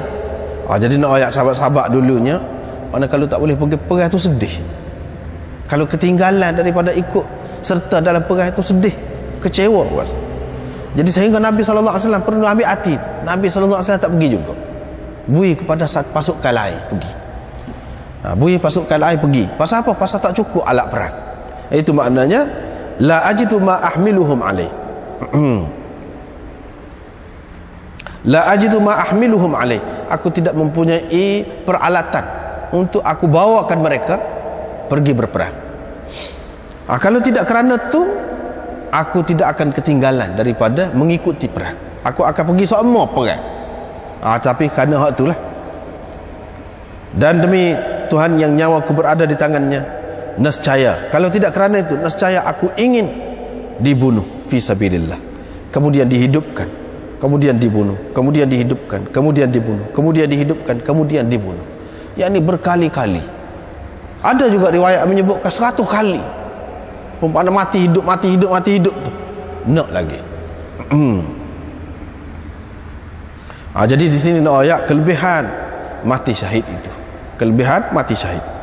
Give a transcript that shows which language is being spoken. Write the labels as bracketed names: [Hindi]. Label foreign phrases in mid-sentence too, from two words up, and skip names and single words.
[Malay] Jadi nak ayat sahabat-sahabat dulunya, mana kalau tak boleh pergi perang tu sedih, kalau ketinggalan daripada ikut serta dalam perang tu sedih, kecewa rasa. Jadi sehingga Nabi SAW perlu ambil hati tu. Nabi SAW tak pergi juga, bui kepada pasukan lain pergi. Bui pasukan lain pergi. Pasal apa? Pasal tak cukup alat perang. Itu maknanya [Arabic] لا أجد ما أحملهم عليه. لا أجد ما أحملهم عليه. [Malay] Aku tidak mempunyai peralatan untuk aku bawakan mereka pergi berperang. Kalau tidak kerana tu, aku tidak akan ketinggalan daripada mengikuti perang. Aku akan pergi semua perang. Tapi kerana hak itulah. Dan demi Tuhan yang nyawaku berada di tangannya, nescaya, kalau tidak kerana itu, nescaya aku ingin dibunuh [Arabic] في سبيل الله, [Malay] kemudian dihidupkan, kemudian dibunuh, kemudian dihidupkan, kemudian dibunuh, kemudian dihidupkan, kemudian dibunuh. Yakni berkali-kali. Ada juga riwayat menyebutkan 100 kali. Umpama mati hidup tu. Nak lagi. Jadi di sini nak ayat kelebihan mati syahid itu. Kelebihan mati syahid.